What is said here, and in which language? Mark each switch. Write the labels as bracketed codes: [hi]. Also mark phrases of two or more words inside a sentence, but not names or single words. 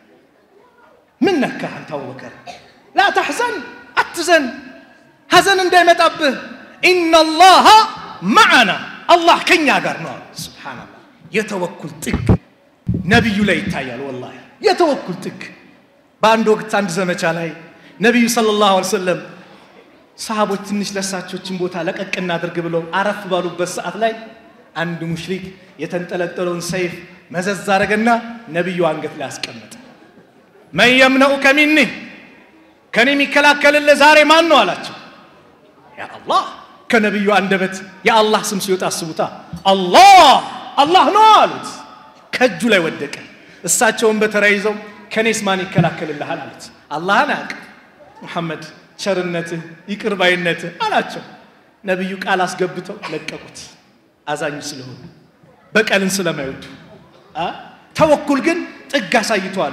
[am] ምን ነካ አንተ አቡበከር [ar] لا تحزن [am] አትዘን ሐዘን እንዳይመጣብህ [ar] ان الله معنا [am] الله ከኛ ጋር ነው ሱብሃንአላህ የተወኩል ጥግ ነብዩ ላይ ይታያል والله የተወኩል ጥግ በአንድ ወቅት አንድ ዘመቻ ላይ ነብዩ [ar] صلى الله عليه وسلم [am] ሰሃቦች ትንሽ ለሳቾችን ቦታ ለቀቅና አድርግ ብለው አረፍ ባሉበት ሰዓት ላይ አንድ ሙሽሪክ የተንጠለጠለውን ሰይፍ መዘዝ አረገና ነብዩ አንገት ላይ አስቀመጠ [ar] من يمنعك مني [am] ከኔ የሚከላከልልህ ዛሬ ማን ነው አላቸው [ar] يا الله [am] ከነብዩ አንደበት [ar] يا الله [am] ስም ሲወጣ አስቡታ አላህ ነው አሉት ከጁ ላይ ወደቀ እሳቸውን በተራይዘው ከኔስ ማን ይከላከልልሃል አሉት አላህን አቅ መሐመድ ቸርነትህ ይቅርባይነትህ አላቸው ነብዩ ቃል አስገብተው ለቀቁት አዛኝ ስለሆነ በቀልን ስለማይወዱ ተወኩል ግን ጥግ አሳይቷል